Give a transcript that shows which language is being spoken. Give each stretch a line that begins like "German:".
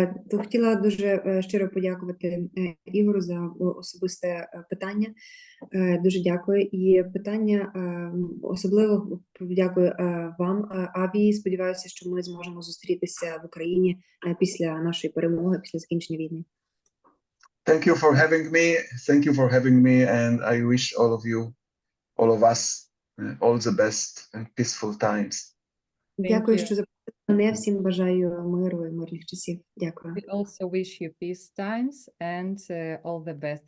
Ukrainian: То хотіла дуже щиро подякувати Ігору за особисте питання. Дуже дякую. І питання особливо дякую вам, Аві. Сподіваюся, що ми зможемо зустрітися в Україні після нашої перемоги, після закінчення війни.
English: Thank you for having me. Thank you for having me, and I wish all of you, all of us, all the best and peaceful times.
Ukrainian: Дякую, що запросили мене. Всім бажаю миру і мирних часів. Дякую.
English: We also wish you peace times and all the best.